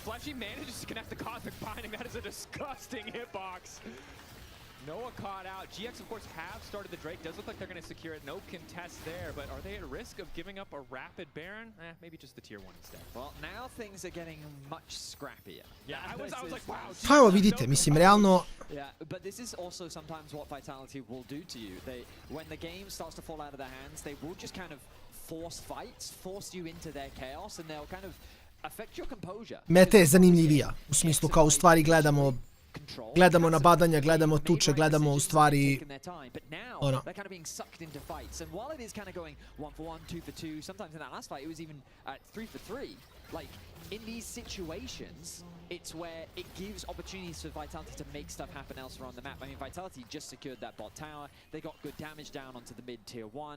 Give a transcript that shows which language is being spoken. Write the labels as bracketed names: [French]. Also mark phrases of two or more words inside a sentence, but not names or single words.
[English] Fleshy manages to connect the Cosmic Binding. That is a disgusting hitbox. Noah caught out. GX, of course, have started the Drake. Does look like they're going to secure it. No contest there, but are they at risk of giving up a rapid Baron? Maybe just the tier 1 instead. Well, now things are getting much scrappier. Yeah, I was like, wow. [Croatian] Pa evo vidite, mislim, realno... [English] Yeah, but this is also sometimes what Vitality will do to you. When the game starts to fall out of their hands, they will just kind of force fights, force you into their chaos, and they'll kind of affect your composure. [Croatian] Meta je zanimljivija, u smislu kao u stvari gledamo nabadanja, gledamo tuče, gledamo u stvari ono. [English] They're kind of being sucked into fights, and while it is kind of going 1 for 1, 2 for 2, sometimes in that last fight it was even 3 for 3. Like, in these situations, it's where it gives opportunities for Vitality to make stuff happen elsewhere on the map. I mean, Vitality just secured that bot tower. They got good damage down onto the mid tier 1.